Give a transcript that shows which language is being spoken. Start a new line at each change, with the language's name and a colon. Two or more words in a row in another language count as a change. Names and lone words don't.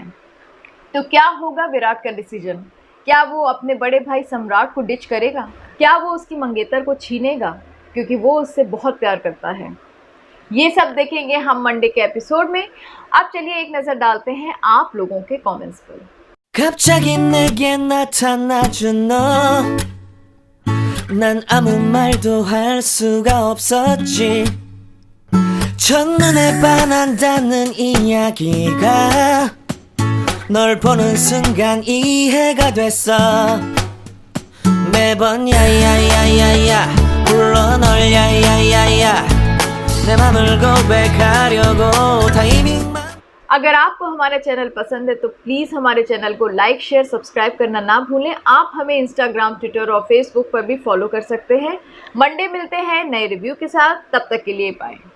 Hindi: तो क्या होगा विराट का डिसीजन? क्या वो अपने बड़े भाई सम्राट को डिच करेगा? क्या वो उसकी मंगेतर को छीनेगा, क्योंकि वो उससे बहुत प्यार करता है? ये सब देखेंगे हम मंडे के एपिसोड में। अब चलिए एक नज़र डालते हैं आप लोगों के कमेंट्स पर।
Korean: 갑자기 내게 나타나준 너, 난 아무 말도 할 수가 없었지. 첫눈에 반한다는 이야기가 널 보는 순간 이해가 됐어. 매번 야야야야야 불러 널 야야야야 내 맘을 고백하려고 타이밍만.
Hindi: अगर आपको हमारा चैनल पसंद है तो प्लीज़ हमारे चैनल को
English: like, share, subscribe
Hindi: करना ना भूलें। आप हमें इंस्टाग्राम, ट्विटर और फेसबुक पर भी फॉलो कर सकते हैं। मंडे मिलते हैं नए रिव्यू के साथ, तब तक के लिए बाय।